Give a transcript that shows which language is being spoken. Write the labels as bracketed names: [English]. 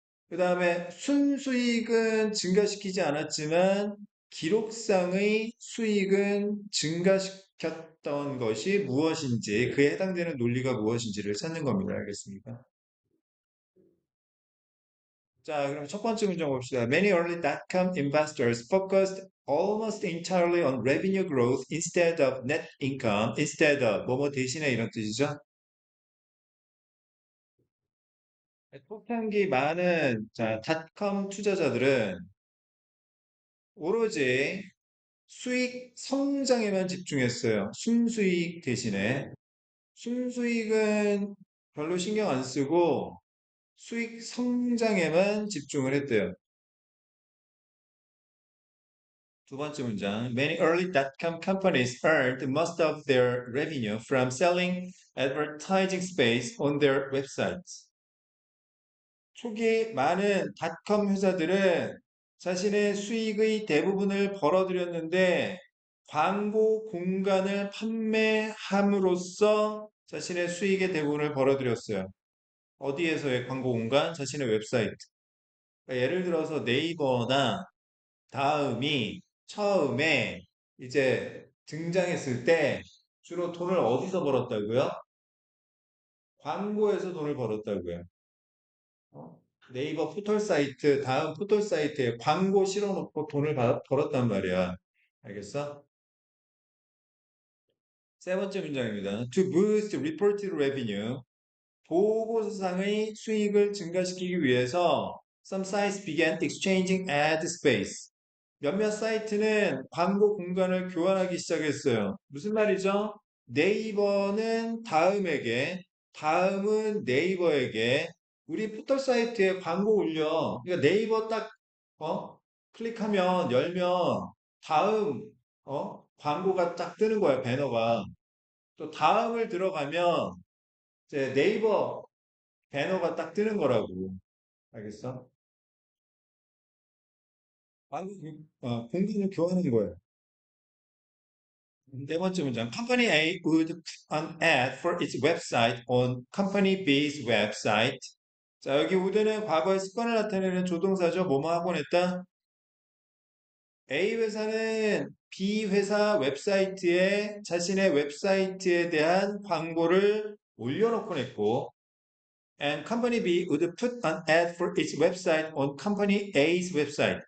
[Korean] 그 다음에 순수익은 증가시키지 않았지만 기록상의 수익은 증가시켰던 것이 무엇인지, 그에 해당되는 논리가 무엇인지를 찾는 겁니다. 알겠습니까? 자, 그럼 첫 번째 문제 봅시다. [English] Many early dot-com investors focused almost entirely on revenue growth instead of net income, instead of [Korean] 뭐뭐 대신에 이런 뜻이죠. 초창기 많은 닷컴 투자자들은 오로지 수익 성장에만 집중했어요. 순수익 대신에. 순수익은 별로 신경 안 쓰고 수익 성장에만 집중을 했대요. 두 번째 문장. [English] Many early dot-com companies earned most of their revenue from selling advertising space on their websites. [Korean] 초기 많은 닷컴 회사들은 자신의 수익의 대부분을 벌어들였는데 광고 공간을 판매함으로써 자신의 수익의 대부분을 벌어들였어요. 어디에서의 광고 공간? 자신의 웹사이트. 그러니까 예를 들어서 네이버나 다음이 처음에 이제 등장했을 때 주로 돈을 어디서 벌었다고요? 광고에서 돈을 벌었다고요. 어? 네이버 포털 사이트, 다음 포털 사이트에 광고 실어놓고 돈을 벌었단 말이야. 알겠어? 세 번째 문장입니다. [English] To boost reported revenue, [Korean] 보고서상의 수익을 증가시키기 위해서 [English] some sites began exchanging ad space. [Korean] 몇몇 사이트는 광고 공간을 교환하기 시작했어요. 무슨 말이죠? 네이버는 다음에게, 다음은 네이버에게 우리 포털 사이트에 광고 올려. 그러니까 네이버 딱 클릭하면 열면 다음 광고가 딱 뜨는 거야, 배너가. 또 다음을 들어가면 이제 네이버 배너가 딱 뜨는 거라고. 알겠어? 광고 공간을 교환하는 거예요. 네 번째 문장. [English] Company A would put an ad for its website on Company B's website. [Korean] 자, 여기 would는 과거의 습관을 나타내는 조동사죠. 뭐뭐 하곤 했다. A 회사는 B 회사 웹사이트에 자신의 웹사이트에 대한 광고를 올려놓곤 했고, [English] and Company B would put an ad for its website on Company A's website.